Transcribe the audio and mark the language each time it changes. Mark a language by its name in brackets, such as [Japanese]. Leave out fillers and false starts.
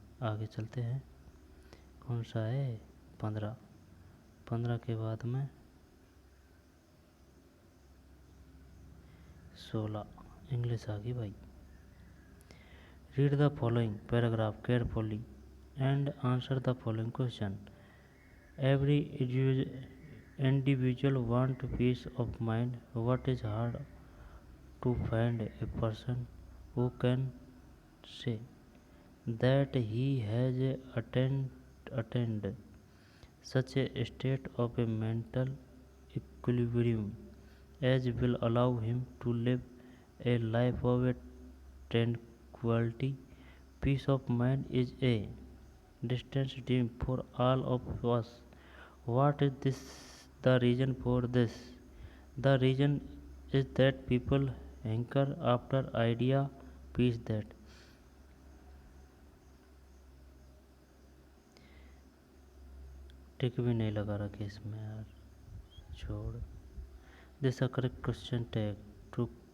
[Hindi] आगे चलते हैं। कौन सा है? 15। 15 के बाद में 16, इंग्लिश आ गई भाई। [English] Read the following paragraph carefully and answer the following question. Every individual want peace of mind. What is hard to find a person who can say that he has attained such a state of a mental equilibrium as will allow him to live a life of a tranquility. Peace of mind is a distant dream for all of us. What is this? The reason for this? The reason is that people hanker after idea peace that [Hindi] टिक भी नहीं लगा रखे इसमें यार, छोड़। [English] this a correct question tag to